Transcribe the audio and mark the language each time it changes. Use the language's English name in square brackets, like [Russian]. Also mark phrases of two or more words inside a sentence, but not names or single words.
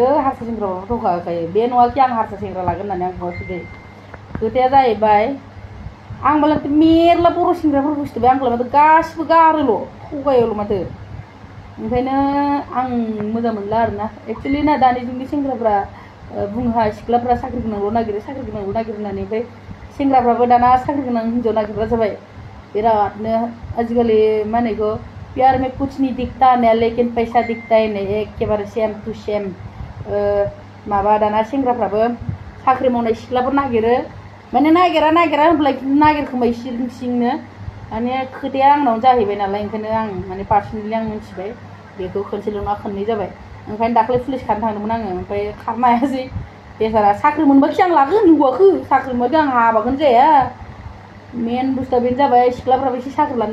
[Bodo] हारसा सेंग्राफ्राबो धोखा होखायो बे नङा कि आं हारसा सेंग्रा लागोन होननानै आं बुङाखै दै खोथाया जाहैबाय आं मालाय मेरला बर' सेंग्राफोरखौ सिथबाय आंखौलाय माथो गासिबो गारोल' थगायोल' माथो ओंखायनो आं मोजां मोनला आरोना एक्चुअलि ना दानि जुगनि सेंग्राफ्रा बुंहा सिख्लाफ्रा साख्रि गोनांल' नागिरो होननानै ओमफ्राय सेंग्राफ्राबो दाना साख्रि गोनां हिन्जाव नागिरग्रा जाबाय बिरादनो आजिखालि मा होनो इखौ [Hindi] प्यार में कुछ नहीं दिखता है लेकिन पैसा दिखता है [Bodo] ने एखेबारे [English] same to same [Bodo] माबा दाना सेंग्राफ्राबो साख्रि मावनाय सिख्लाफोर नागिरो माने नागिरा होनब्ला नागिरखोमायो सिंनो माने खोथाया आंनावनो जाहैबाय नालाय ओंखायनो आं माने पार्सनेलि आं मिथिबाय बेखौ खनसेल' नङा खननै जाबाय ओंखायनो दाख्लै पुलिस खानो थांदोंमोन आङो ओमफ्राय खारनो हायासै बेसारा साख्रि मोनबाखि आं लागोन नुवाखै साख्रि मोनबाखि आं हाबाखौनो जाया मेन बुस्थुआ बेनो जाबाय सिख्लाफ्राबो एसे साख्रि लानो